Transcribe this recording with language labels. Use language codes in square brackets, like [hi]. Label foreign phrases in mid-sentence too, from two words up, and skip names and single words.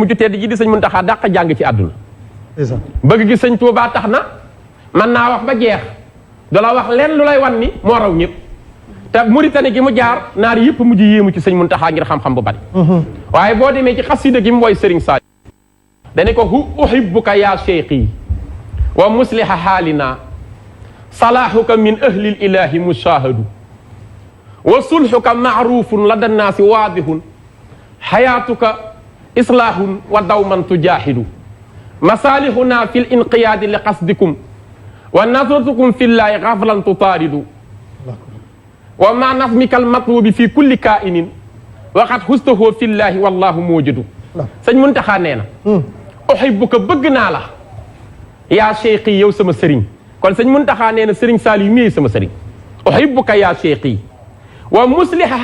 [wo] ju tedd ji di sëñ Muntaxa dàq jàng ci àdduna bëgg gi sëñ Touba tax na mën naa wax ba jeex du la wax leen lu lay wan ni moo raw ñëpp te Mauritanie gi mu jaar naar yëpp mujj yéemu ci sëñ Muntaxa ngir xam-xam bu bari waaye boo demee ci xasida gi mu woy sëriñ Saaliw dane ko [ar] أحبك يا شيخي و مصلحا حالنا صلاحك من أهل الإله مشاهد و صلحك معروف لدى الناس واضح حياتك إصلاح و دوما تجاهد مصالحنا في الانقياد ل قصدكم و نظرتكم في الله غفلا تطارد و ما نسميك المطلوب في كل كائن و قد حزته في الله و الله مجيد sëñ [wo] Muntaxa nee na uhibbuka bëgg naa la [ar] يا شيخي [wo] yow sama sëriñ kon sëñ Muntaxa nee na sëriñ Saaliw mii sama sëriñ [ar] أحبك يا شيخي و مصلحا